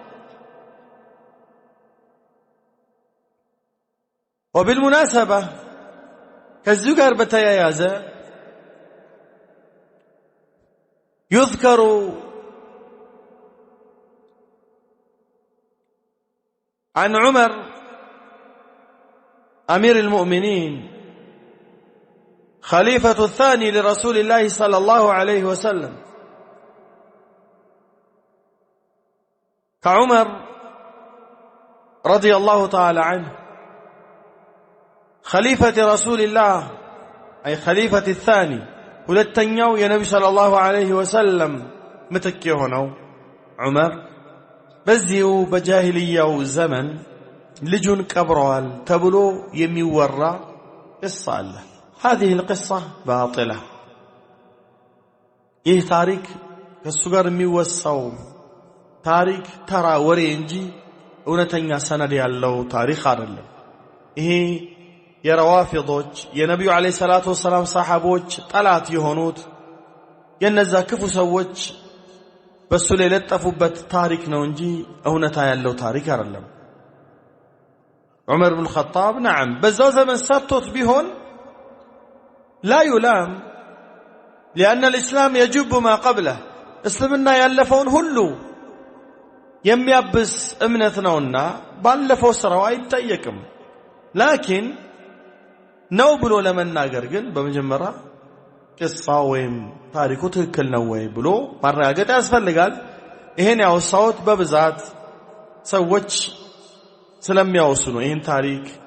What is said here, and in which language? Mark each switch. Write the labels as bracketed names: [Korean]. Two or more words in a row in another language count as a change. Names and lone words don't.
[Arabic] وبالمناسبة كالزجر بتيازة يذكر عن عمر أمير المؤمنين خليفة الثاني لرسول الله صلى الله عليه وسلم كعمر رضي الله تعالى عنه خليفة رسول الله أي خليفة الثاني [Amharic] ሁለተኛው የነብዩ [Arabic] صلى الله عليه وسلم [Amharic] ምትክ የሆነው ዑመር በዚሁ በጃሂልያው ዘመን ልጁን ቀብረዋል ተብሎ የሚወራ ቅሳ አለ። [Arabic] هذه القصة باطلة [Amharic] ይህ ታሪክ ከሱ ጋር የሚወሳው ታሪክ ተራ ወሬ እንጂ እውነተኛ ሰነድ ያለው ታሪክ አይደለም። ይሄ የረዋፊዶች የነብዩ [Arabic] عليه الصلاة والسلام [Amharic] ሰሃቦች ጠላት የሆኑት የነዛ ክፉ ሰዎች በሱ ላይ ለጠፉበት ታሪክ ነው እንጂ እውነታ ያለው ታሪክ አይደለም። ዑመር ኢብኑ ኸጣብ نعم በዛው ዘመን ሰጥቶት ቢሆን [Arabic] لا يلام لأن الإسلام يجب ما قبله [Amharic] እስልምና ያለፈውን ሁሉ የሚያብስ እምነት ነውና ባለፈው ስራው አይጠየቅም። ላኪን ነው ብሎ ለመናገር ግን በመጀመሪያ ቅሳው ወይም ታሪኩ ትክክል ነው ወይ ብሎ ማረጋገጥ ያስፈልጋል። ይሄን ያወሳውት በብዛት ሰዎች ስለሚያወሱ ነው። ይሄን ታሪክ